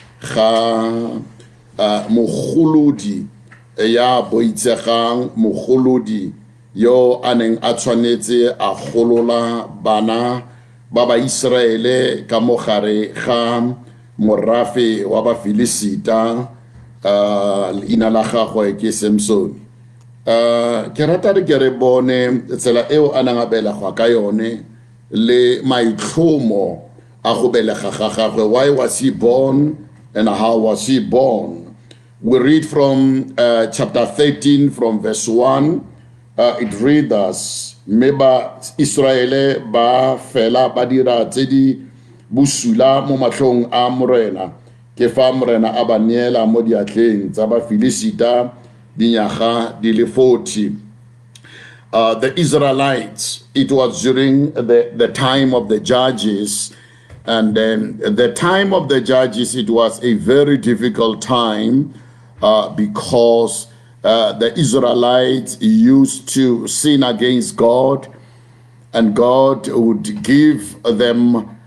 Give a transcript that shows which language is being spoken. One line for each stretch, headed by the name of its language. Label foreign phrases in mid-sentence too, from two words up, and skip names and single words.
Tswana: ga mogolodi ya boitsegang mogolodi yo a neng a tshwanetse a golola bana ba ba Israele ka mogare ga morafe wa ba Filisita leina la gagwe ke Samson. Ke rata re ke re bone tsela eo a nang a belegwa ka yone le maitlhomo a go belega ga gagwe.
English: Why was he born and how was he born? We read from chapter 13 from verse 1. It reads us,
Tswana: meba Israele ba fela ba dira tse di busula mo matlhong a morena ke fa morena a ba neela mo diatleng tsa ba Filisita dinyaga di le 40.
English: The Israelites, it was during the time of the judges, and then the time of the judges, it was a very difficult time because the Israelites used to sin against God, and God would give them